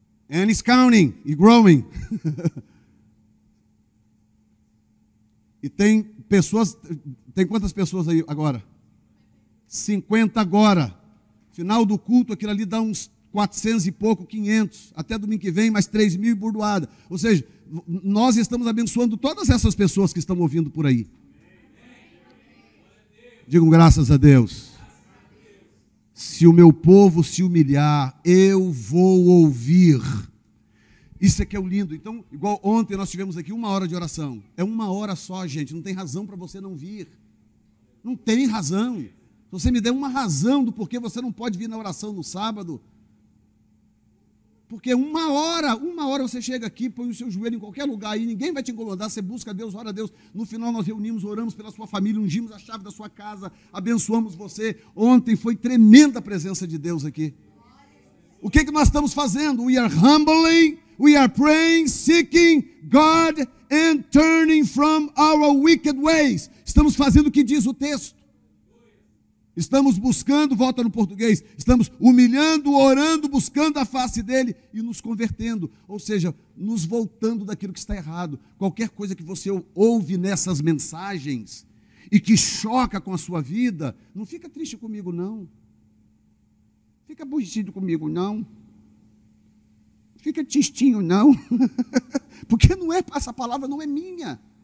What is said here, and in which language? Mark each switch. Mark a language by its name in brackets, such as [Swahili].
[English] And it's counting e growing. [Portuguese] E tem pessoas, tem quantas pessoas aí agora? 50 agora. Final do culto, aquilo ali dá uns 400 e pouco, 500. Até domingo que vem, mais 3.000 e burdoada. Ou seja, nós estamos abençoando todas essas pessoas que estão ouvindo por aí. Digam graças a Deus. Se o meu povo se humilhar, eu vou ouvir. Isso é que é o lindo. Então, igual ontem nós tivemos aqui 1 hora de oração. É 1 hora só, gente. Não tem razão para você não vir. Não tem razão. Se você me der uma razão do porquê você não pode vir na oração no sábado. Porque 1 hora você chega aqui, põe o seu joelho em qualquer lugar aí, ninguém vai te incomodar, você busca a Deus, ora a Deus. No final nós reunimos, oramos pela sua família, ungimos a chave da sua casa, abençoamos você. Ontem foi tremenda a presença de Deus aqui. O que nós estamos fazendo? [English] We are humbling, we are praying, seeking God and turning from our wicked ways. [Portuguese] Estamos fazendo o que diz o texto. Estamos buscando, volta no português, estamos humilhando, orando, buscando a face dele e nos convertendo, ou seja, nos voltando daquilo que está errado. Qualquer coisa que você ouve nessas mensagens e que choca com a sua vida, não fica triste comigo não, fica aborrecido comigo não, fica tristinho não, porque não é, essa palavra não é minha.